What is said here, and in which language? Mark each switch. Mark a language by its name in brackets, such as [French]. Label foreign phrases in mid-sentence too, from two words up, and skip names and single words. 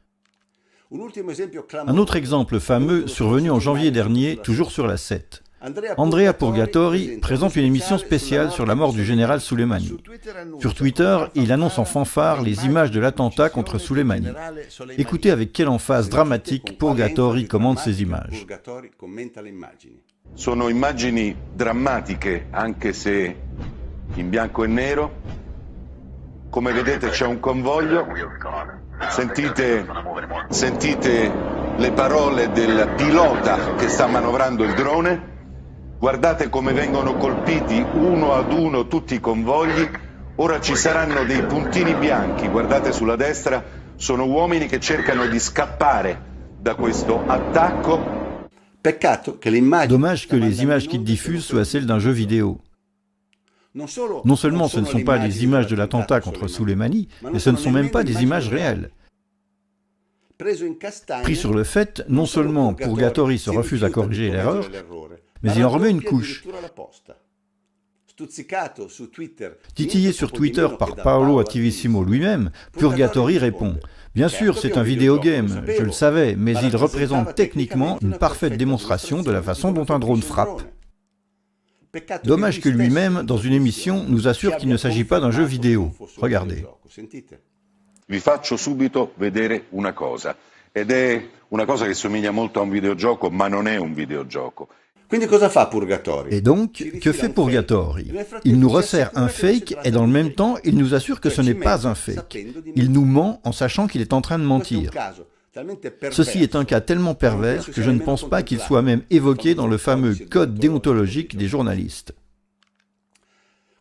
[French] Un autre exemple fameux, survenu en janvier dernier, toujours sur la 7. Andrea Purgatori présente une émission spéciale sur la mort du général Soleimani. Sur Twitter, il annonce en fanfare les images de l'attentat contre Soleimani. Écoutez avec quelle emphase dramatique Purgatori commente ces images. [Italian] Sono immagini drammatiche, anche se in bianco e nero. Come vedete c'è un convoglio. Sentite le parole del pilota che sta manovrando il drone. Guardate come vengono colpiti uno ad uno tutti i convogli. Ora ci saranno dei puntini bianchi, guardate sulla destra, sono uomini che cercano di scappare da questo attacco. [French] Dommage que les images qu'il diffuse soient celles d'un jeu vidéo. Non seulement ce ne sont pas les images de l'attentat contre Soleimani, mais ce ne sont même pas des images réelles. Pris sur le fait, non seulement Purgatori se refuse à corriger l'erreur, mais il en remet une couche. Titillé sur Twitter par Paolo Attivissimo lui-même, Purgatori répond « Bien sûr, c'est un vidéogame, je le savais, mais il représente techniquement une parfaite démonstration de la façon dont un drone frappe. » Dommage que lui-même, dans une émission, nous assure qu'il ne s'agit pas d'un jeu vidéo. Regardez. [Italian] Vi faccio subito vedere una cosa, ed è una cosa che somiglia molto a un videogioco, ma non è un videogioco. [French] Et donc, que fait Purgatori? Il nous resserre un fake et dans le même temps, il nous assure que ce n'est pas un fake. Il nous ment en sachant qu'il est en train de mentir. Ceci est un cas tellement pervers que je ne pense pas qu'il soit même évoqué dans le fameux code déontologique des journalistes.